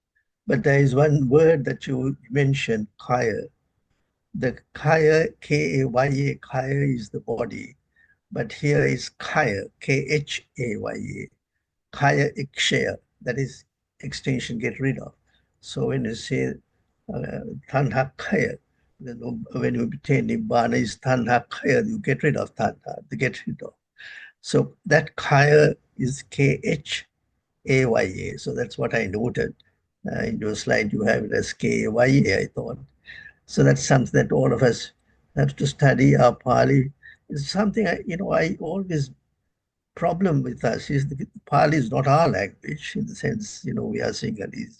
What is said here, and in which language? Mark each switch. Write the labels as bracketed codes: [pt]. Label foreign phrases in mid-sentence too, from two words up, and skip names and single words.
[en] But there is one word that you mentioned, kaya. The kaya, K-A-Y-A, kaya is the body, but here is kaya, K-H-A-Y-A, [pi] kaya ikshaya, [en] that is extinction, get rid of. So when you say [pi] tanha kaya, [en] when you obtain nibbana is [pi] tanha kaya, [en] you get rid of tanha, to get rid of. So that kaya is K-H-A-Y-A. So that's what I noted. In your slide, you have it as K-A-Y-A, I thought. So that's something that all of us have to study. Our Pali is something, I always problem with us is the Pali is not our language in the sense, we are Sinhalese.